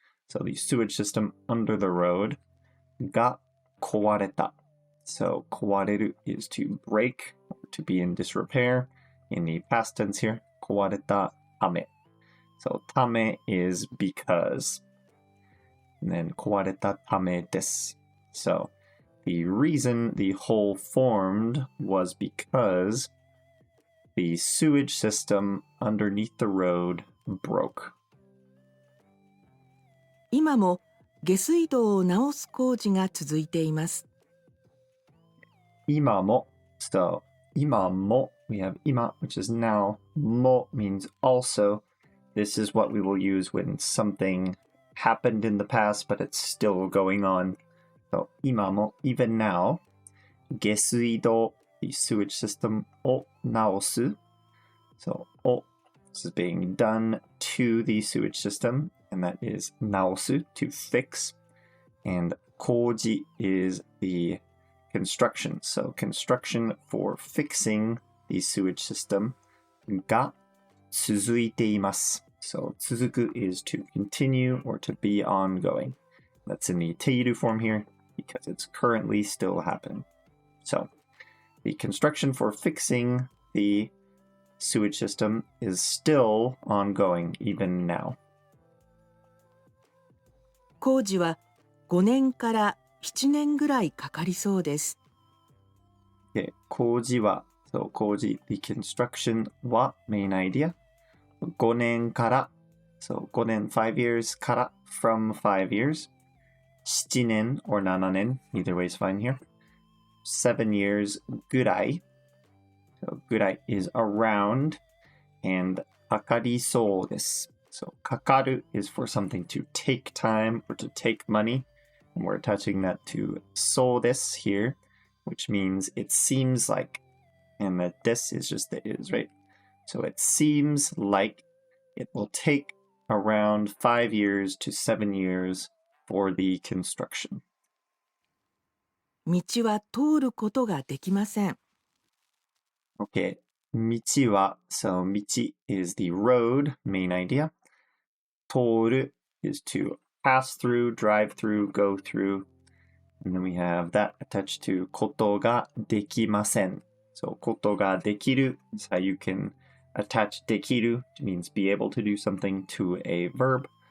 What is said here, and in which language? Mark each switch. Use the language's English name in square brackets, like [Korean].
[English] So the sewage system under the road [Japanese] が壊れた. [English] So 壊れる is to break or to be in disrepair. In the past tense here, [Japanese] 壊れたため. [English] So ため is because. And then [Japanese] 壊れたためです. [English] So the reason the hole formed was because the sewage system underneath the road broke. [Japanese] 今も下水道を直す工事が続いています。 [English] 今も so 今も we have 今 which is now, も means also. This is what we will use when something happened in the past but it's still going on. So 今も even now 下水道 the sewage system を直す so を this is being done to the sewage system and that is 直す to fix and 工事 is the construction, so construction for fixing the sewage system [Japanese] が続いています [English] so 続く is to continue or to be ongoing. That's in the teiru form here because it's currently still happening. So the construction for fixing the sewage system is still ongoing even now. [Japanese] 工事は5年から7年ぐらいかかりそうです。 [English] Okay, 工事は so 工事 the construction は main idea 5年から so 5年 5 years から from 5 years 7年 or 7年 either way is fine here 7 years ぐらい so ぐらい is around and [Japanese] かかりそうです [English] so かかる is for something to take time or to take money and we're attaching that to そうです here which means it seems like and that this is just the is, right? So it seems like it will take around 5 years to 7 years for the construction. [Japanese] 道は通ることができません。 [English] Okay, 道は so 道 is the road, main idea. 通る is to pass through, drive through, go through. And then we have that attached to [Japanese] ことができません. [English] So [Japanese] ことができる [English] is how you can attach できる means be able to do something to a verb.